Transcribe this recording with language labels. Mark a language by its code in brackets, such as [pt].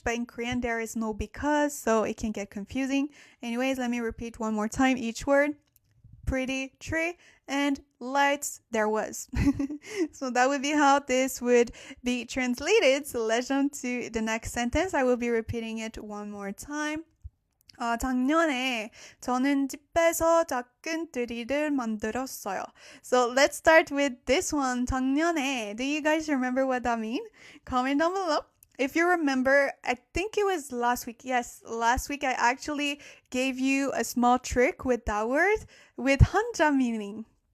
[en] But in Korean, there is no because, so it can get confusing. Anyways, let me repeat one more time each word. Pretty tree and lights there was. So that would be how this would be translated. So let's jump to the next sentence. I will be repeating it one more time. [ko] 작년에 저는 집에서 작은 트리를 만들었어요. [en] So let's start with this one. 작년에. Do you guys remember what that means? Comment down below. if you remember, I think it was last week. Yes, last week I actually gave you a small trick with that word with hanja meaning.